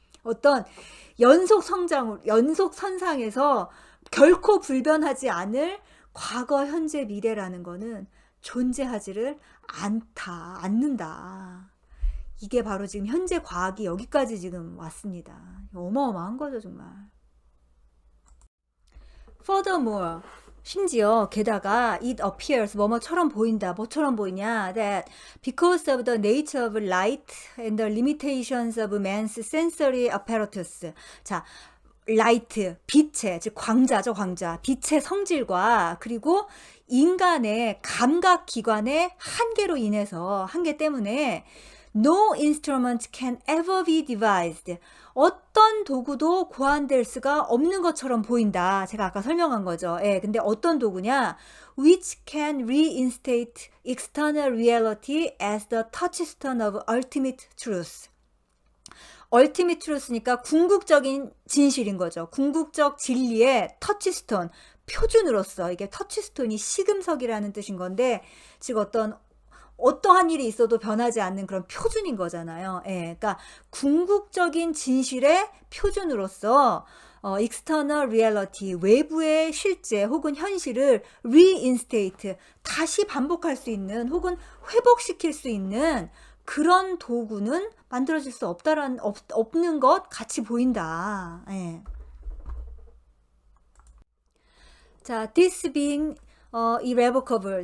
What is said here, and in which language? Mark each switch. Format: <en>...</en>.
<ko>어떤 연속 선상에서 결코 불변하지 않을 과거, 현재, 미래라는 거는 존재하지를 않는다. 이게 바로 지금 현재 과학이 여기까지 지금 왔습니다. 어마어마한 거죠, 정말. Furthermore, 심지어 게다가</ko> <en>it appears</en> <ko>뭐뭐처럼 보인다. 뭐처럼 보이냐?</ko> <en>That because of the nature of light and the limitations of man's sensory apparatus.</en> <ko>자, 라이트, 빛의, 즉 광자죠, 광자. 빛의 성질과 그리고 인간의 감각기관의 한계로 인해서, 한계 때문에</ko> <en>No instrument can ever be devised.</en> <ko>어떤 도구도 고안될 수가 없는 것처럼 보인다. 제가 아까 설명한 거죠. 예, 근데 어떤 도구냐?</ko> <en>Which can reinstate external reality as the touchstone of ultimate truth. ultimate truth</en> <ko>니까 궁극적인 진실인 거죠. 궁극적 진리의 터치스톤, 표준으로서. 이게 터치스톤이 시금석이라는 뜻인 건데, 즉 어떠한 일이 있어도 변하지 않는 그런 표준인 거잖아요. 예, 그러니까 궁극적인 진실의 표준으로서</ko> <en>external reality,</en> <ko>외부의 실제 혹은 현실을 reinstate, 다시 반복할 수 있는 혹은 회복시킬 수 있는 그런 도구는 만들어질 수 없는 것 같이 보인다. 예.</ko> <en>자, this being irrevocable.</en>